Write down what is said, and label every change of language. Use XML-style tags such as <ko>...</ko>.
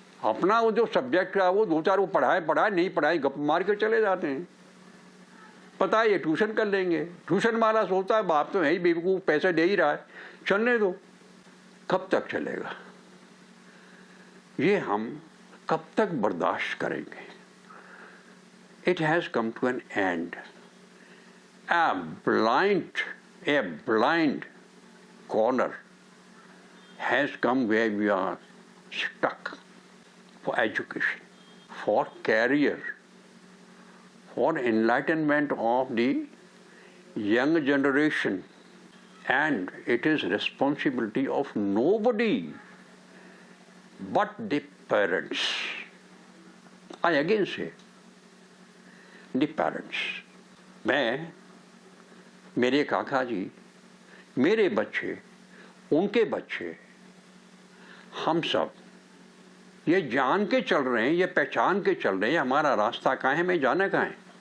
<hi>अपना वो जो सब्जेक्ट का वो 2-4 वो पढ़ाए नहीं पढ़ाए गप मार के चले जाते हैं। पता है ये ट्यूशन कर लेंगे। ट्यूशन वाला सोचता है बाप तो है ही बेवकूफ, पैसे दे ही रहा है, चलने दो। कब तक चलेगा ये? हम कब तक बर्दाश्त करेंगे?</hi> <en>It has come to an end. A blind corner has come where we are stuck for education, for career, for enlightenment of the young generation. And it is responsibility of nobody but the parents. I again say the parents,</en> <hi>मैं, मेरे काका जी, मेरे बच्चे, उनके बच्चे, हम सब ये जान के चल रहे हैं, ये पहचान के चल रहे हैं हमारा रास्ता कहाँ है, मैं जाना कहाँ है।</hi>